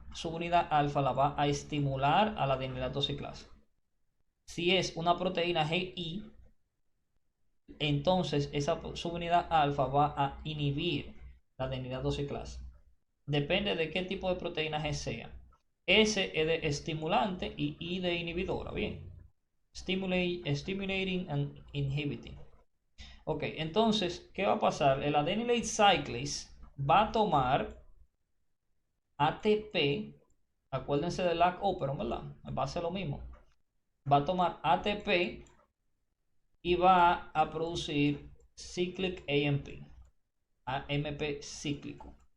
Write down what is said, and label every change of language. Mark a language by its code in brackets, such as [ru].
[es] subunidad alfa la va a estimular a la adenilatoxiclasa. Si es una proteína GI, entonces esa subunidad alfa va a inhibir la adenilatoxiclasa. Depende de qué tipo de proteína G sea. S es de estimulante y I de inhibidora. Bien. [en] Stimulating and inhibiting. [es] Ok, entonces, ¿qué va a pasar? El adenylate cyclase va a tomar ATP. Acuérdense del LAC operon, ¿verdad? Va a ser lo mismo. Va a tomar ATP y va a producir cyclic AMP cíclico.